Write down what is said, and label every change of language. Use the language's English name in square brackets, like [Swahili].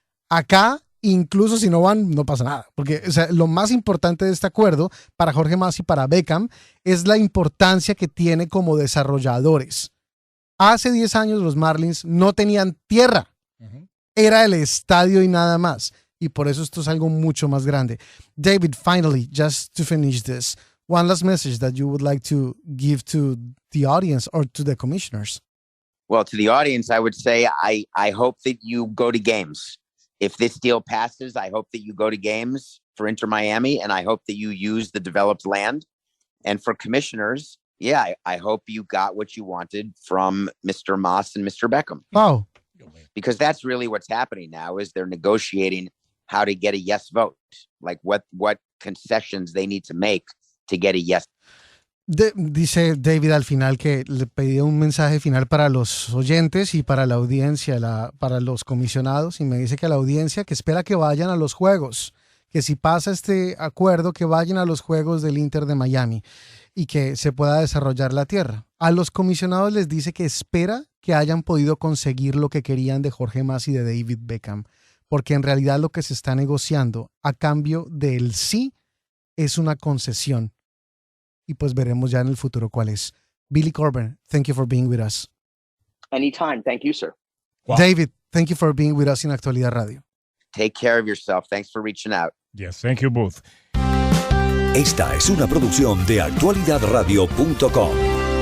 [Spanish] Acá, incluso si no van, no pasa nada. Porque lo más importante de este acuerdo para Jorge Mas y para Beckham es la importancia que tiene como desarrolladores. Hace 10 años los Marlins no tenían tierra. Era el estadio y nada más. Y por eso esto es algo mucho más grande. [English] David, finally, just to finish this, one last message that you would like to give to the audience or to the commissioners. Well, to the audience, I would say I hope that you go to games. If this deal passes, I hope that you go to games for Inter Miami, and I hope that you use the developed land. And for commissioners, yeah, I hope you got what you wanted from Mr. Mas and Mr. Beckham. Wow. Because that's really what's happening now is they're negotiating how to get a yes vote, like what concessions they need to make to get a yes. [Spanish] Dice David al final que le pedía un mensaje final para los oyentes y para la audiencia, para los comisionados, y me dice que a la audiencia que espera que vayan a los juegos, que si pasa este acuerdo, que vayan a los juegos del Inter de Miami y que se pueda desarrollar la tierra. A los comisionados les dice que espera que hayan podido conseguir lo que querían de Jorge Mas y de David Beckham, porque en realidad lo que se está negociando a cambio del sí es una concesión. Y pues veremos ya en el futuro cuál es. [English] Billy Corben, thank you for being with us. Anytime. Thank you, sir. Wow. David, thank you for being with us in Actualidad Radio. Take care of yourself. Thanks for reaching out. Yes, thank you both. [Spanish] Esta es una producción de actualidadradio.com.